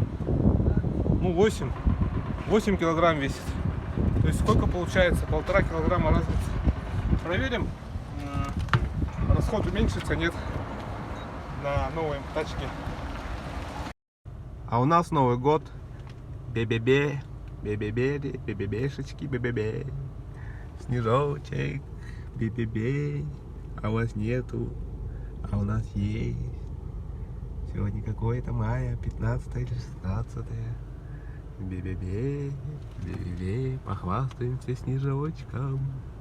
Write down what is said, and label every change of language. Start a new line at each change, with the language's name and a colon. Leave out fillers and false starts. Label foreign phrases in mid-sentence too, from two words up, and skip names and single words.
Russian: 8 килограмм весит. То есть сколько получается? 1,5 килограмма разницы. Проверим. Расход уменьшится, нет, на новой тачке. А у нас Новый год. Бе-бе-бе. Бе-бе-бе. Бе-бе-бешечки. Бе-бе-бе. Снежочек. Бе-бе-бе. А у вас нету. А у нас есть. Сегодня какое-то мая, 15 или 16. Бе-бе-бе. Бе-бе-бе. Похвастаемся снежочком.